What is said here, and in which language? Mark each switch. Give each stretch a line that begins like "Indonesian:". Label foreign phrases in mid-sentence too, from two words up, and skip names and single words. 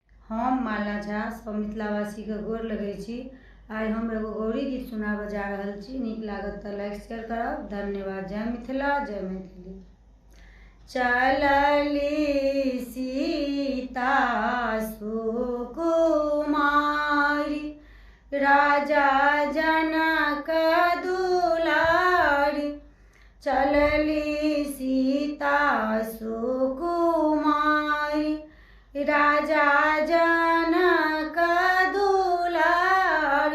Maithili: हम माला झा सब मिथिलावासी के गोर लगै छी। आइ हम एगो गौरी गीत सुनाबऽ जा रहल छी। नीक लागत तऽ
English: like share
Maithili: करब। धन्यवाद। जय मिथिला, जय मैथिली। चलली सीता सुकुमारी, राजा जनक दुलारी। चलली सीता सुकुमारी, राजा जनक दुलारी।